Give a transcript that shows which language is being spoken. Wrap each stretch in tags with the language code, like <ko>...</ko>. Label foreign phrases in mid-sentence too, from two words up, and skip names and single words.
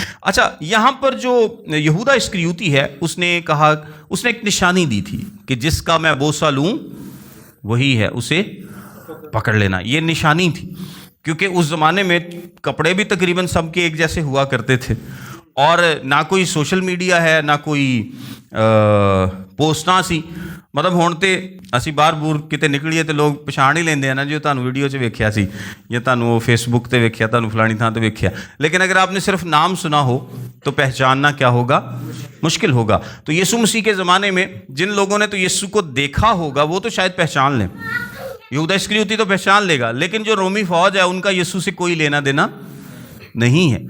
<ur>اچھا، یہاں پر جو یہودا اسکریوتی ہے اس نے کہا، اس نے ایک نشانی دی تھی کہ جس کا میں بوسہ لوں وہی ہے، اسے پکڑ لینا. یہ نشانی تھی کیونکہ اس زمانے میں کپڑے بھی تقریباً سب کے ایک جیسے ہوا کرتے تھے، اور نہ کوئی سوشل میڈیا ہے،</ur> <pa>نہ کوئی پوسٹاں سی، مطلب ہون تے اسی باہر بور کتے نکلیے تے لوگ پچھان ہی لیندے ہیں نا جو تانوں ویڈیو 'چ ویکھیا سی یا تانوں فیس بک تے ویکھیا، تانوں فلانی تھاں تے ویکھیا،</pa> <ur>لیکن اگر آپ نے صرف نام سنا ہو تو پہچاننا کیا ہوگا؟ مشکل ہوگا۔ تو یسوع مسیح کے زمانے میں جن لوگوں نے تو یسوع کو دیکھا ہوگا وہ تو شاید پہچان لیں، یہودا اسکریوتی تو پہچان لے گا، لیکن جو رومی فوج ہے ان کا یسوع سے کوئی لینا دینا نہیں ہے۔</ur>